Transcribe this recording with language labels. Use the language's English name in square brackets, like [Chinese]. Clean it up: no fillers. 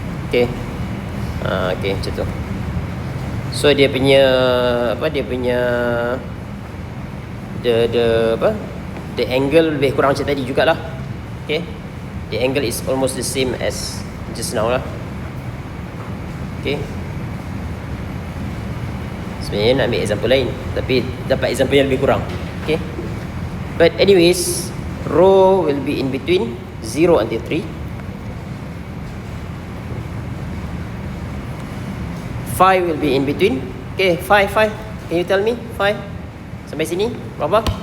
[Malay] Okay. Okay, macam tu. So dia punya the angle lebih kurang macam tadi jugalah. Okay. [English] The angle is almost the same as just now lah. Okay. [Malay] Sebenarnya nak ambil example lain, tapi dapat example yang lebih kurang. Okay. [English] But anyways, rho will be in between 0 until 3. Phi will be in between. Okay, phi. Can you tell me phi? [Malay] Sampai sini berapa?